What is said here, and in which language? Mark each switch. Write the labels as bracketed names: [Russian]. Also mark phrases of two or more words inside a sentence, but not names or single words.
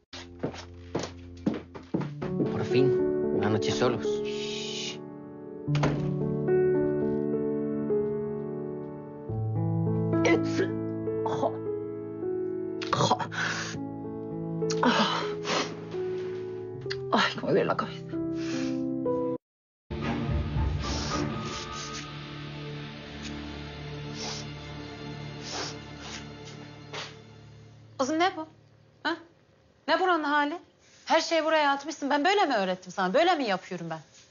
[Spanish] Por fin, una noche solos. Ay, cómo me duele la cabeza. [Turkish] Kızım ne bu? Ha? Ne buranın hali? Her şeyi buraya atmışsın. Ben böyle mi öğrettim sana? Böyle mi yapıyorum ben?